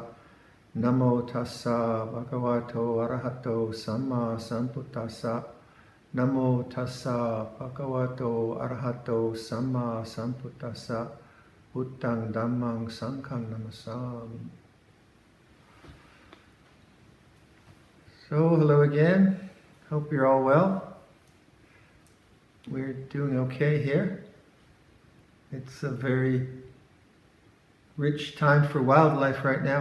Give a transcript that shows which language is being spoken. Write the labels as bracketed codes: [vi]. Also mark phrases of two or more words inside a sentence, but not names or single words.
[pi] Namo tassa bhagavato arahato samma sambuddhassa. Namo tassa bhagavato arahato samma sambuddhassa. Buddhang dhammang sanghang namasami. [en] So, hello again. Hope you're all well. We're doing okay here. It's a very rich time for wildlife right now.